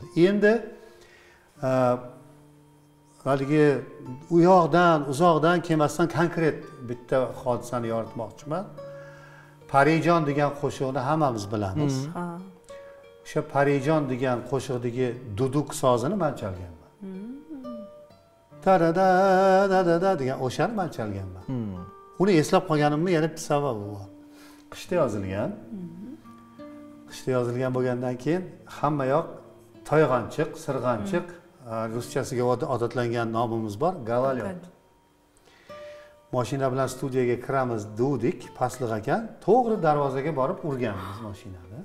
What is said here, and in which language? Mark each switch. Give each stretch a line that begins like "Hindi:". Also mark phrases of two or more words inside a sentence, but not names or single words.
Uzbek: Endi haligi u yoqdan, uzoqdan kelmasdan konkret bitta hodisani yoritmoqchiman. Parijon degan qo'shiqni hammamiz bilamiz. O'sha Parijon degan qo'shiqdagi duduk sozini men chalganman. Ta-da-da, da-da-da degan o'shani men chalganman. Uni eslab qolganimning yana bir sababi bor. Qishda yozilgan. Qishda yozilgan bo'lgandan keyin hamma yoq toyg'anchiq, sirg'anchiq, ruschasiga odatlangan nomimiz bor, gavalyot. Mashina bilan studiyaga kiramiz dedik, pastliq ekan, to'g'ri darvozaga borib urganmiz mashinani.